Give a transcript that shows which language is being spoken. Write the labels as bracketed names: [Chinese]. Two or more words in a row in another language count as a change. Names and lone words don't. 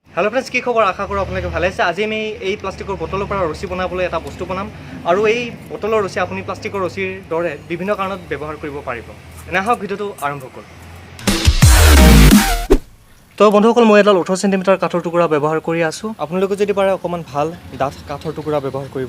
[English] hello friends [Assamese] কি খবৰ আশা কৰোঁ আপোনালোক ভালে আছে। আজি আমি এই প্লাষ্টিকৰ বটলৰ পৰা ৰছী বনাবলৈ এটা বস্তু বনাম আৰু এই বটলৰ ৰছী আপুনি প্লাষ্টিকৰ ৰছীৰ দৰে বিভিন্ন কাৰণত ব্যৱহাৰ কৰিব পাৰিব। এনে আহক ভিডিঅ'টো আৰম্ভ কৰোঁ। তো বন্ধুসকল মই এডাল 18 সেন্টিমিটাৰ কাঠৰ টুকুৰা ব্যৱহাৰ কৰি আছোঁ। আপোনালোকে যদি পাৰে অকমান ভাল ডাঠ কাঠৰ টুকুৰা ব্যৱহাৰ কৰিব।